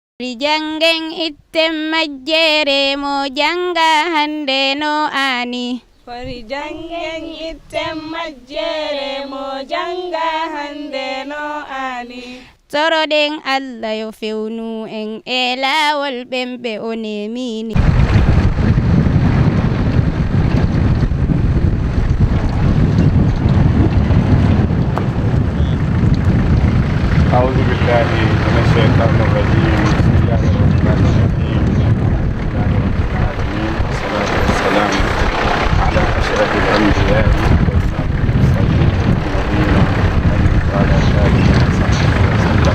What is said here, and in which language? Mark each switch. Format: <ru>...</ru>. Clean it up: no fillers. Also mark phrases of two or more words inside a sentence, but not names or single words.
<ff>Jangen itten majjere mo janga hande no ani. Fari jangen itten majjere mo janga hande no ani. Toroɗen Allah yo fewnu en e laawol ɓemɓe o nemini.</ff> <ar>أعوذ بالله من الشيطان الرجيم. بسم الله الرحمن الرحيم. الحمد لله رب العالمين والصلاة والسلام على أشرف الأنبياء وإمام المرسلين نبينا محمد وعلى آله وصحبه وسلم.</ar>